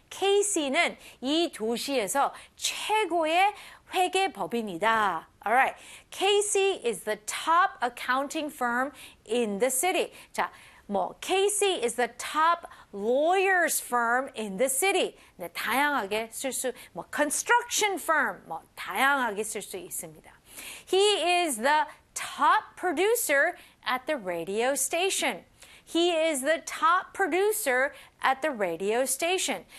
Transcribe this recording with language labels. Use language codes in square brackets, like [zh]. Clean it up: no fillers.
[ko] Casey는 이 도시에서 최고의 회계법인이다. [en] Alright. Casey is the top accounting firm in the city. 자, 뭐, Casey is the top lawyer's firm in the city. [ko] 네, 다양하게 쓸 수, 뭐, [en] construction firm. [ko] 뭐, 다양하게 쓸 수 있습니다. [en] He is the top producer at the radio station. He is the top producer at the radio station.